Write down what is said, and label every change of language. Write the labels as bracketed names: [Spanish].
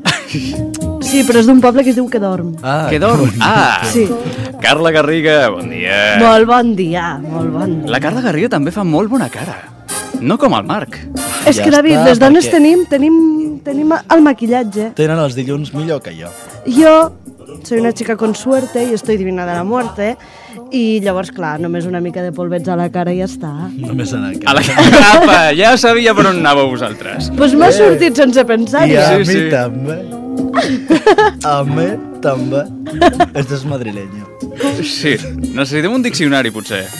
[Catalan] Sí, però és d'un poble que es diu que dorm. Ah, que dorm. Ah, sí. Carla Garriga, bon dia. Molt bon dia, molt bon dia. La Carla Garriga també fa molt bona cara. No com el Marc. És que, David, les dones perquè... tenim el maquillatge. Tenen els dilluns millor que jo. [Spanish] Jo soy una chica con suerte y estoy divina de la muerte. [Catalan] I llavors, clar, només una mica de polvets a la cara i ja està. Només a la cara. A la cara. Apa, ja sabia per on anàveu vosaltres. Doncs pues m'ha sortit sense pensar-hi. I a mi també. Amé, també. Estàs madrileño. Sí, necessitem un diccionari, potser.